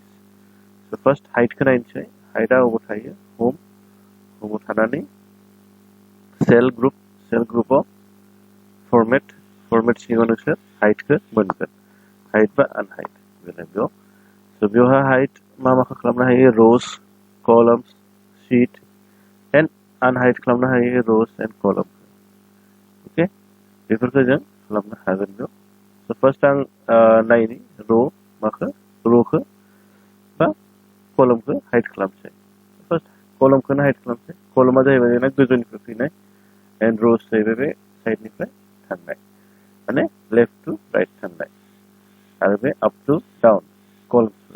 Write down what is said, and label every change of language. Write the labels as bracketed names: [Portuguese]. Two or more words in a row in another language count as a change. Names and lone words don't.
[Bodo] स' फार्स्ट हाइडखौ नायनोसै हाइडआ अबाव थायो हमआव थानानै सेल ग्रुपआव फरमेट सिङाव नोंसोर हाइडखौ मोनगोन हाइड बा आनहाइड बेयाव। स' बेवहाय हाइड माखौ खालामनो हायो [English] rows, columns, sheet [Bodo] एन्ड आनहाइड खालामनो हायो [English] rows and columns। [Bodo] अके बेफोरखौ जों खालामनो हागोन बेयाव। स' फार्स्ट आं नायनि र'खौ बा कलमखौ हाइड खालामसै। फार्स्ट कलमखौनो हाइड खालामसै। कलमा जाहैबाय जोंना गोजौनिफ्राय फैनाय एन्ड र'स जाहैबाय बे साइडनिफ्राय थांनाय माने [English] left to right [Bodo] थांनाय आरो बे [English] up to down [Bodo] कलमफोरा।